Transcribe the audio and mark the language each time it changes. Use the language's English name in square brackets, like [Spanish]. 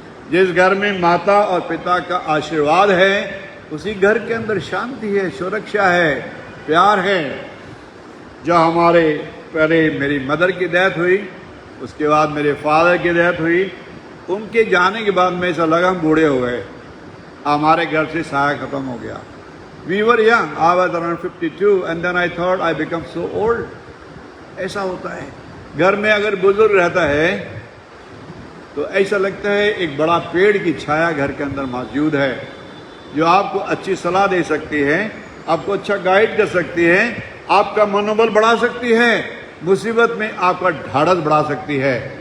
[Hindi] जिस घर में माता और पिता का आशीर्वाद है, उसी घर के अंदर शांति है, सुरक्षा है, प्यार है। जो हमारे पहले मेरी मदर की डेथ हुई, उसके बाद मेरे फादर की डेथ हुई, उनके जाने के बाद में ऐसा लगा हम बूढ़े हो गए, हमारे घर से साया खत्म हो गया। [English] We were young, I was around 52 and then I thought I become so old. [Hindi] ऐसा होता है। घर में अगर बुजुर्ग रहता है तो ऐसा लगता है एक बड़ा पेड़ की छाया घर के अंदर मौजूद है, जो आपको अच्छी सलाह दे सकती है, आपको अच्छा गाइड कर सकती है, आपका मनोबल बढ़ा सकती है, मुसीबत में आपका ढाढ़स बढ़ा सकती है।